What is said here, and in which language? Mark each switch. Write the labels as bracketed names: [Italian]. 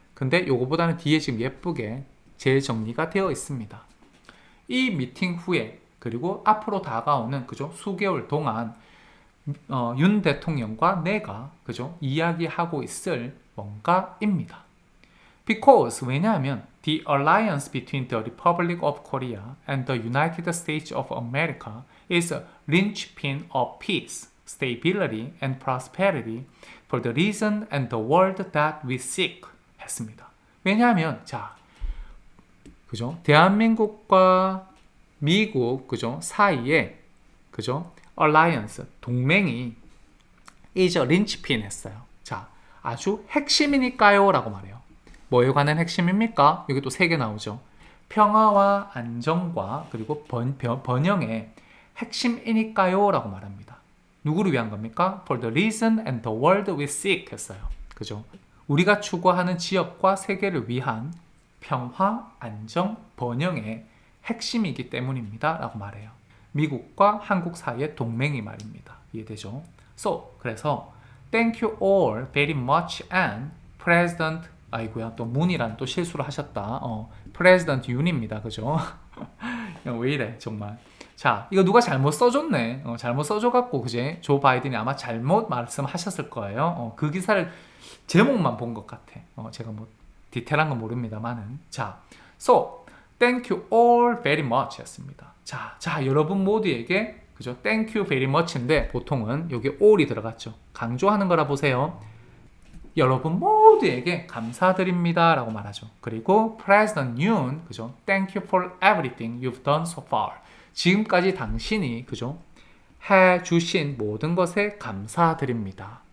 [Korean] 근데 요거보다는 뒤에 지금 예쁘게 재정리가 되어 있습니다. 이 미팅 후에 그리고 앞으로 다가오는 그죠? 수개월 동안 윤 대통령과 내가 그죠? 이야기하고 있을 뭔가입니다. [English] Because [Korean] 왜냐하면 [English] the alliance between the Republic of Korea and the United States of America is a linchpin of peace, stability and prosperity for the region and the world that we seek [Korean] 했습니다. 왜냐하면 자, 그죠? 대한민국과 미국 그죠? 사이에 그죠? [English] alliance [Korean] 동맹이 [English] is a linchpin [Korean] 했어요. 자, 아주 핵심이니까요 라고 말해요. 뭐에 관한 핵심입니까? 여기 또 3개 나오죠. 평화와 안정과 그리고 번영의 핵심이니까요 라고 말합니다. 누구를 위한 겁니까? [English] For the reason and the world we seek [Korean] 했어요. 그죠? 우리가 추구하는 지역과 세계를 위한 평화, 안정, 번영의 핵심이기 때문입니다. 라고 말해요. 미국과 한국 사이의 동맹이 말입니다. 이해되죠? [English] So, [Korean] 그래서 [English] Thank you all very much and President [Korean] 아이고야 또 문이란 또 실수를 하셨다. President 윤입니다. 그죠? 왜 이래 정말. 자, 이거 누가 잘못 써줬네. 잘못 써줘갖고 그제 조 바이든이 아마 잘못 말씀하셨을 거예요. 그 기사를 제목만 본 것 같아. 제가 뭐 디테일한 건 모릅니다만은. [English] 자, so thank you all very much [Korean] 했습니다. 자, 여러분 모두에게 그죠? [English] Thank you very much [Korean] 인데 보통은 여기 all이 들어갔죠. 강조하는 거라 보세요. 여러분 모두에게 감사드립니다 라고 말하죠. 그리고 President Yoon, 그죠? [English] Thank you for everything you've done so far. [Korean] 지금까지 당신이 그죠? 해주신 모든 것에 감사드립니다.